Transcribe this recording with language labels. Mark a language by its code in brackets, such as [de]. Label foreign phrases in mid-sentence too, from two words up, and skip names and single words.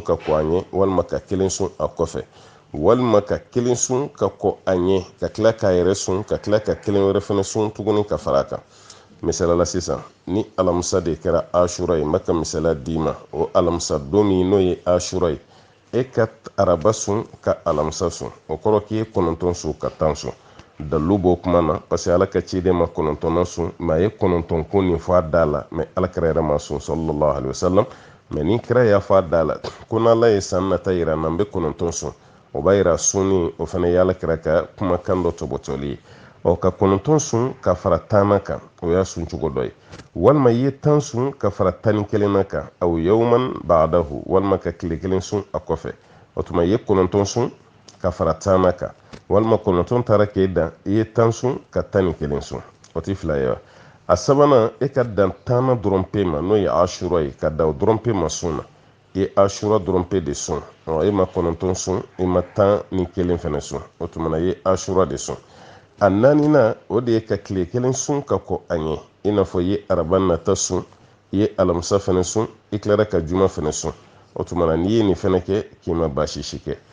[bm] ka kɔ an ye walima ka 1 sun a kɔfɛ walima ka 1 sun ka kɔ an ye ka tila k'a yɛrɛ sun ka tila ka 1 wɛrɛ fɛnɛ sun tuguni ka fara a kan misalala sisan ni alamisa de kɛra Ashura ye n bɛ ka misala d'i ma o alamisa don min n'o ye Ashura ye e ka araba sun ka alamisa sun o kɔrɔ k'i ye 9 sun ka 10 sun dalu b'o kuma na parce que Ala ka ciden ma 9nan sun mais a ye 9 ko nin fɔ a da la mais Alakira yɛrɛ ma sun [ar] صلى الله عليه وسلم [bm] mais ni kira y'a fɔ a da la ko n'Ala ye san nata yira n na n bɛ 9 sun o b'a yira sunni o fana ye Alakira ka kumakan dɔ tɔbɔtɔli ye ka 9 sun ka fara 10 kan o y'a sun cogo dɔ ye walima i ye 10 sun ka fara 11 na kan aw [ar] يوما بعده [bm] walima ka tile 1 sun a kɔfɛ o tuma i ye 9 sun ka fara 10 kan walima 9 taara k'e dan i ye 10 sun ka 11 sun o tɛ fila ye wa a sabanan e ka dan 10 dɔrɔn pe ma n'o ye Ashura ye ka da o dɔrɔn pe ma sun na i ye Ashura dɔrɔn pe de sun e ma 9 sun i ma 11 fɛnɛ sun o tuma na i ye Ashura de sun a 4nan o de ye ka tile 1 sun ka kɔ an ye i n'a fɔ i ye araba nata sun i ye alamisa fɛnɛ sun i tilara ka juma fɛnɛ sun o tuma na n'i ye nin fɛnɛ kɛ k'i ma baasi si kɛ